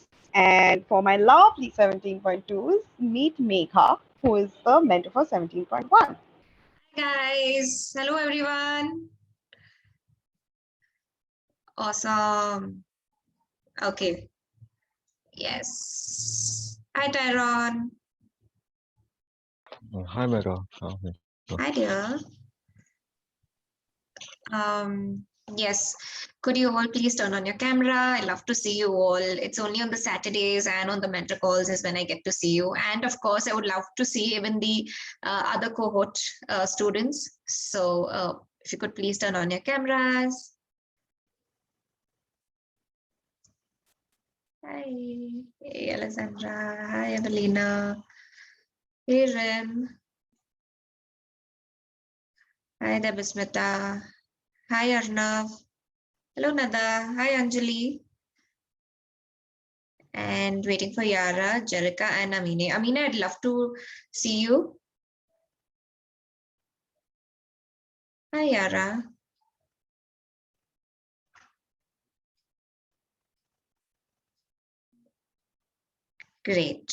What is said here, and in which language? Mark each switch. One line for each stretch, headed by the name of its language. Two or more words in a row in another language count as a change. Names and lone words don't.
English: And for my lovely 17.2s, meet Megha, who is the mentor for 17.1. Hi guys, hello everyone. Awesome. Okay. Yes. Hi Tyron. Hi, Mega. Hi dear. Yes, could you all please turn on your camera? I love to see you all. It's only on the Saturdays and on the mentor calls is when I get to see you. And of course, I would love to see even the other cohort students. So if you could please turn on your cameras. Hi, hey Alessandra. Hi, Evelina. Hey, Ren. Hi, Debasmita. Hi, Arnav. Hello, Nada. Hi, Anjali. And waiting for Yara, Jerica, and Amine. Amine, I'd love to see you. Hi, Yara. Great.